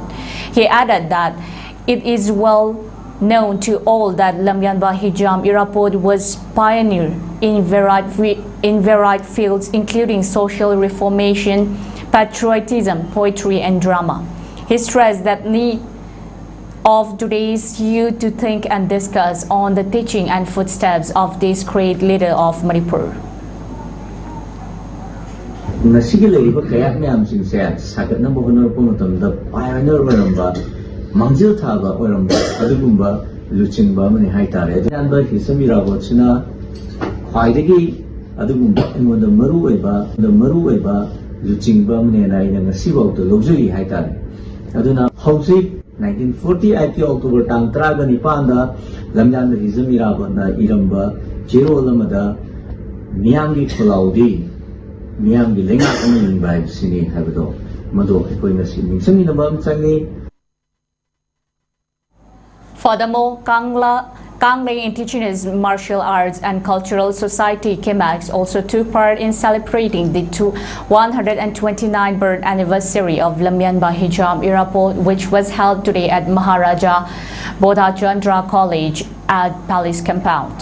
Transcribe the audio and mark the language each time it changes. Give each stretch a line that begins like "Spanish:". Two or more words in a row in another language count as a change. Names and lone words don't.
English: He added that it is well known to all that Lamyanba Hijam Irabot was pioneer in varied fields including social reformation, patriotism, poetry and drama. He stressed that need of today's youth to think and discuss on the teaching and footsteps of this great leader of Manipur.
Manipuri: Nasigi leriba kayak myam singse sagat na bohonor po matamda pioneer waramba mangjil thaba waramba adugumba luchingba mani haitare Lamyanba Hijam Irabot sina khwaidagi adugumba ingoda maru oiba luchingba mani naina ngasibaw to luxury haitare aduna hausi 1948 October tang 19 da Lamyanba Hijam Irabot na iramba jero lamada miyamgi kholaudi miyamgi lenga aming vibe sini habdo mado ekoi ngasi ningsami nabam changi.
English: Furthermore, Kangle Indigenous Martial Arts and Cultural Society KMAX also took part in celebrating the 129th birth anniversary of Lamyanba Hijam Irabot, which was held today at Maharaja Bodhachandra College at Palace Compound.